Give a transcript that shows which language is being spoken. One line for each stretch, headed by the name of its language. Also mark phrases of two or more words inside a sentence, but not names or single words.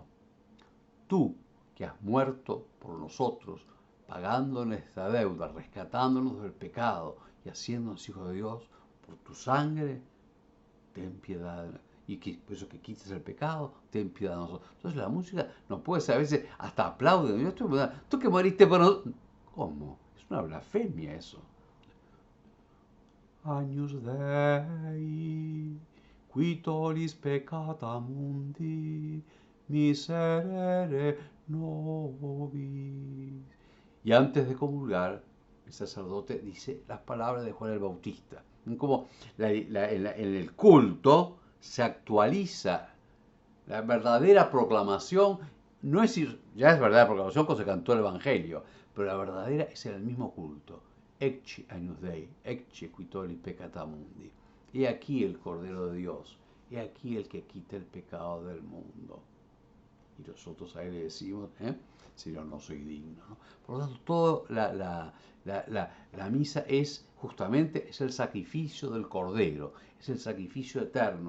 Spanish: Tú, que has muerto por nosotros, pagando nuestra deuda, rescatándonos del pecado y haciéndonos hijos de Dios, por tu sangre, ten piedad. Y que, por eso que quites el pecado, ten piedad de nosotros. Entonces la música nos puede ser, a veces hasta aplaude. Tú que moriste por nosotros. ¿Cómo? Es una blasfemia eso.
Latin: Agnus Dei, qui tollis peccata mundi, miserere nobis.
Spanish: Y antes de comulgar, el sacerdote dice las palabras de Juan el Bautista. Como en el culto se actualiza la verdadera proclamación, no es decir, ya es verdadera proclamación cuando se cantó el Evangelio, pero la verdadera es en el mismo culto.
Latin: Ecce agnus Dei, ecce qui tollis peccata mundi.
Spanish: He aquí el Cordero de Dios, he aquí el que quita el pecado del mundo. Y nosotros a él le decimos, Señor, no soy digno, ¿no? Por lo tanto, toda la misa es justamente es el sacrificio del Cordero, es el sacrificio eterno.